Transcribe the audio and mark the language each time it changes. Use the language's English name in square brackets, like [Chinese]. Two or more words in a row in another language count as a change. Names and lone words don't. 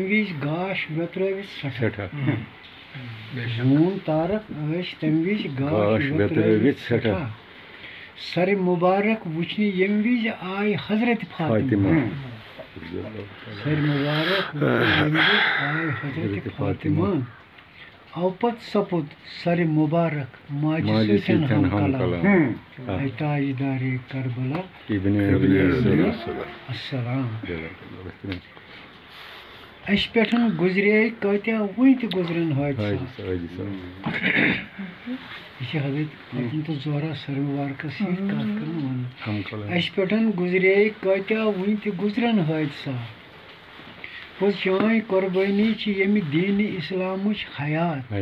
[Kashmiri] وِزِ گاش ویترٲوِتھ سٮ۪ٹھاہ، زون تارک ٲسۍ تمہِ وِزِ گاش ویترٲوِتھ سٮ۪ٹھاہ، سرِ مُبارک وٕچھنہِ ییٚمہِ وِزِ آیہِ حضرت فاطمہ، سرِ مُبارک وٕچھنہِ ییٚمہِ وِزِ آیہِ حضرت فاطمہ، او پتہٕ سپُد سرِ مُبارک ماجہِ سۭتٮ۪ن ہم کلام، [Urdu] اے تاجدار کربلا ابن علی السلام، [Kashmiri] اَسہِ پٮ۪ٹھ گُزرے کۭتیاہ وٕنہِ تہِ گُزرن حٲدثات، یہ چھِ حضرت فاطمہ الزہرا سرِ مُبارکس سۭتۍ کتھ کران ونان، اَسہِ پٮ۪ٹھ گُزرے کۭتیاہ وٕنہِ تہِ گُزرن حٲدثات، پوٚز چٲنۍ قۄربٲنی چھِ ییٚمہِ دیٖنہِ اِسلامٕچ حیات،